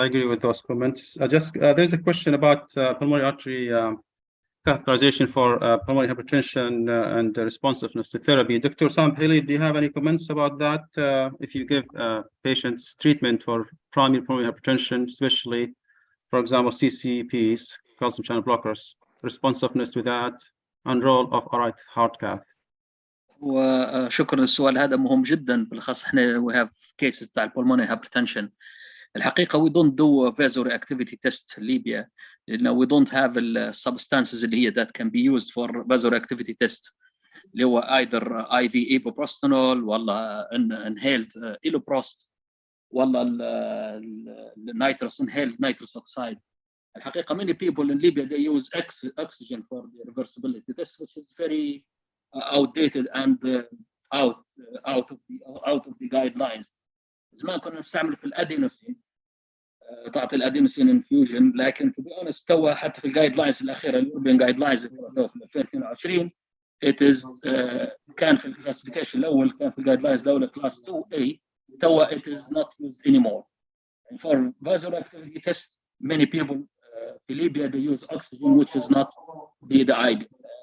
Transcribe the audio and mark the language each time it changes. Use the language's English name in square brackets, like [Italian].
[English] I agree with those comments. There's a question about pulmonary artery catheterization for pulmonary hypertension and responsiveness to therapy. Dr. Sam Haley, do you have any comments about that? If you give patients treatment for primary pulmonary hypertension, especially, for example, CCPs, calcium channel blockers, responsiveness to that, and role of a right heart cath. [Arabic] وشكرا. السؤال هذا مهم جدا، بالاخص احنا [English] we have cases [Arabic] تاع pulmonary hypertension. الحقيقه [English] we don't do a vasoreactivity test [Arabic] في ليبيا لانه [English] we don't have the substances [Arabic] اللي هي [English] that can be used for vasoreactivity test [Arabic] اللي هو [English] either IV ibuprostanol ولا inhaled iloprost ولا nitrous inhaled nitrous oxide. [Arabic] الحقيقه [English] many people in Libya they use oxygen for the reversibility test, which is very outdated and out of the guidelines. [Arabic] زمان كنا نستعمل في الادينوسين، تعطي الادينوسين انفيوجن، لكن [English] to be honest [Arabic] توا حتى في الجايد لاينز الاخيره اليوروبيان جايد لاينز في 2022 it is كان في الكلاسيفيكيشن الاول كان في الجايد لاينز الاولى كلاس 2A، توا [English] it is not used anymore. And for vasoreactivity test many people [Arabic] في ليبيا [English] they use oxygen which is not the ideal.